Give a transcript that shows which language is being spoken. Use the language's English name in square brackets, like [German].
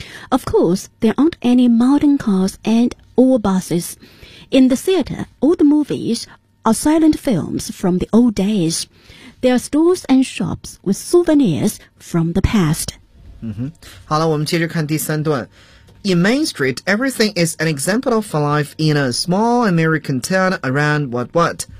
[English] Of course, there aren't any modern cars and or buses. In the theater, all the movies are silent films from the old days. There are stores and shops with souvenirs from the past. [Chinese] 好了，我们接着看第三段。 [English] In Main Street, everything is an example of life in a small American town around what what?